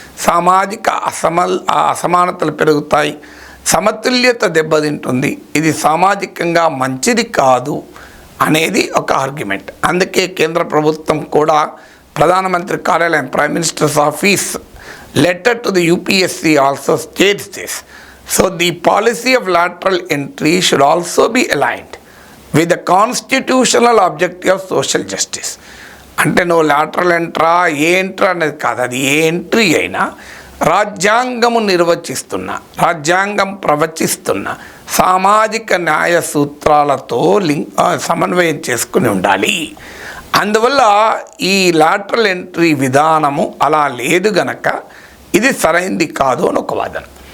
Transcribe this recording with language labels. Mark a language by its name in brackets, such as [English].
[Telugu] సామాజిక అసమానతలు పెరుగుతాయి, సమతుల్యత దెబ్బతింటుంది. ఇది సామాజికంగా మంచిది కాదు అనేది ఒక ఆర్గ్యుమెంట్. అందుకే కేంద్ర ప్రభుత్వం కూడా ప్రధానమంత్రి కార్యాలయం, [English] Prime minister's office letter to the UPSC also states this. So the policy of lateral entry should also be aligned with the constitutional objective of social justice. [Telugu] అంటే నువ్వు లాటరల్ ఎంట్రా ఏ ఎంట్రా అనేది కాదు, అది ఏ ఎంట్రీ అయినా రాజ్యాంగము నిర్వచిస్తున్న, రాజ్యాంగం ప్రవచిస్తున్న సామాజిక న్యాయ సూత్రాలతో సమన్వయం చేసుకుని ఉండాలి. అందువల్ల ఈ లాటరల్ ఎంట్రీ విధానము అలా లేదు గనక ఇది సరైంది కాదు అని ఒక వాదన.